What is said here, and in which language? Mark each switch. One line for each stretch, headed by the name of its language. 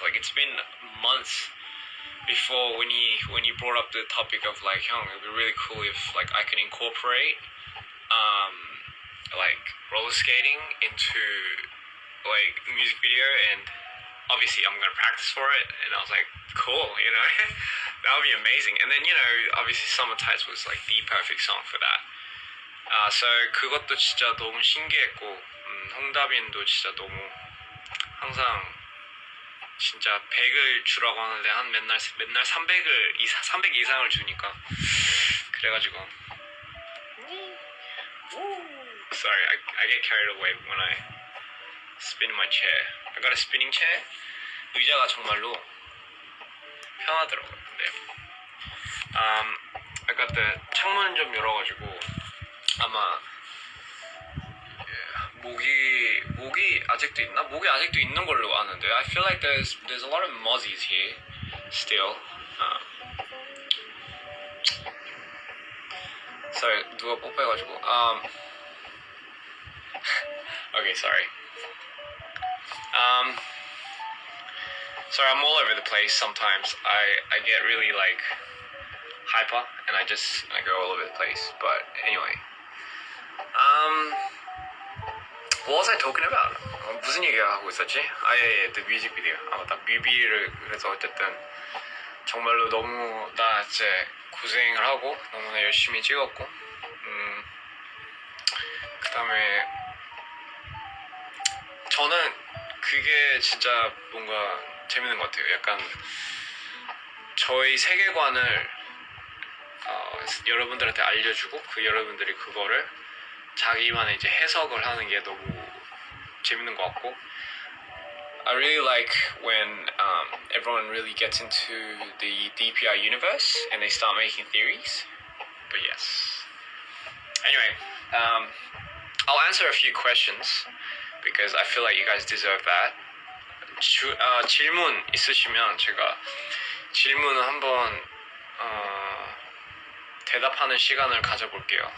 English: Like it's been months before when he brought up the topic of like, oh, it'd be really cool if like I can incorporate like roller skating into like music video, and obviously I'm gonna practice for it. And I was like, cool, you know, that would be amazing. And then, you know, obviously Summer Tights was like the perfect song for that.
Korean: So 그것도 진짜 너무 신기했고, 홍다빈도 진짜 너무 항상 진짜 100을 주라고 하는데 한 맨날 300 이상을 주니까 그래가지고
English: sorry, I get carried away when I spin my chair. I got a spinning chair.
Korean: 의자가 정말로 편하더라고요. 근데 아까 때 창문 좀 열어가지고 아마 모기 아직도 있나? 모기 아직도 있는 걸로 아는데
English: I feel like there's a lot of mozzies here still. Sorry,
Korean: 누가 뽀뽀해가지고
English: okay, sorry. Sorry, I'm all over the place sometimes. I get really like hyper and I go all over the place. But anyway, what was I talking about?
Korean: 무슨 얘기하고 있었지? 예,
English: the music video.
Korean: 맞다, 뮤비를. 그래서 어쨌든 정말로 너무 나 진짜 고생을 하고 너무나 열심히 찍었고, 그 다음에 저는 그게 진짜 뭔가 재밌는 것 같아요. 약간 저희 세계관을 여러분들한테 알려주고 그 여러분들이 그거를 자기만의 이제 해석을 하는 게 너무 재밌는 것 같고
English: I really like when everyone really gets into the DPI universe and they start making theories. But yes. Anyway, I'll answer a few questions because I feel like you guys deserve that.
Korean: 질문 있으시면 제가 질문을 한번 대답하는 시간을 가져볼게요.